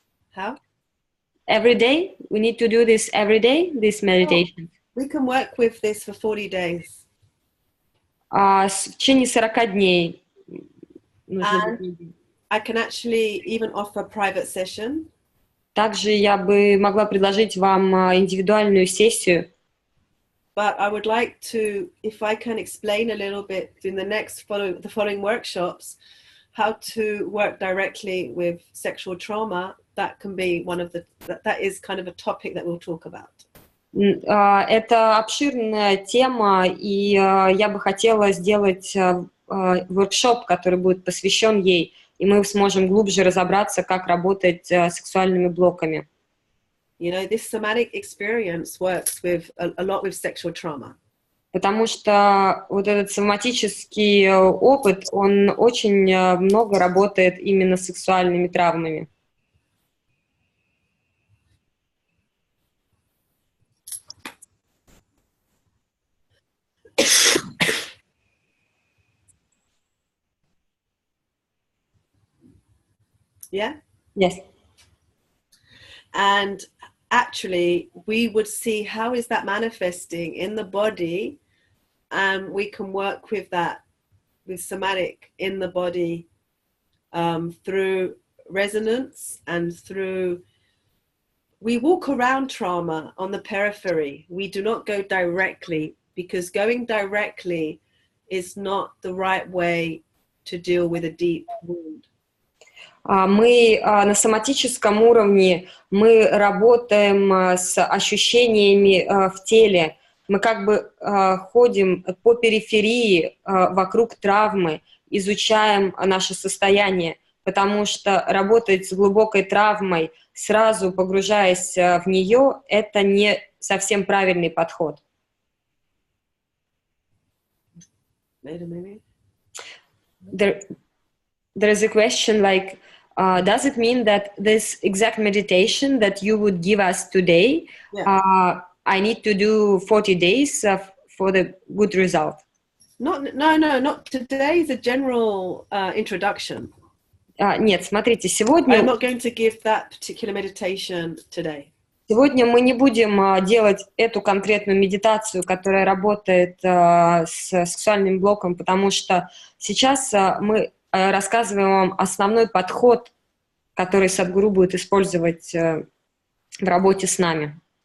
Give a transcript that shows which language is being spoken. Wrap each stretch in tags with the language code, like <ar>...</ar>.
<en>How? Every day? We need to do this every day, this meditation? We can work with this for 40 days.</en> <ru>В течение 40 дней.</ru> <en>And I can actually even offer a private session.</en> <ru>Также я бы могла предложить вам индивидуальную сессию.</ru> <en>But I would like to, if I can explain a little bit in the following workshops, how to work directly with sexual trauma. That can be that is kind of a topic that we'll talk about.</en> <ru>Это обширная тема, и я бы хотела сделать воркшоп, который будет посвящен ей, и мы сможем глубже разобраться, как работать с сексуальными блоками.</ru> <en>You know, this somatic experience works with a lot with sexual trauma.</en> <ru>Потому что вот этот соматический опыт, он очень много работает именно с сексуальными травмами.</ru> <en>Yeah? Yes. And actually, we would see how is that manifesting in the body, and we can work with that, with somatic in the body, through resonance and through, we walk around trauma on the periphery. We do not go directly, because going directly is not the right way to deal with a deep wound.</en> <ru>Мы на соматическом уровне, мы работаем с ощущениями в теле, мы как бы ходим по периферии вокруг травмы, изучаем наше состояние, потому что работать с глубокой травмой, сразу погружаясь в нее, это не совсем правильный подход.</ru> <en>There is a question like, does it mean that this exact meditation that you would give us today, I need to do 40 days for the good result? No, not today. Is a general introduction.</en> <ru>Нет, смотрите, сегодня...</ru> <en>I'm not going to give that particular meditation today.</en> <ru>Сегодня мы не будем делать эту конкретную медитацию, которая работает с сексуальным блоком, потому что сейчас мы рассказываем вам основной подход, который Сат Гуру будет использовать в работе с нами.</ru>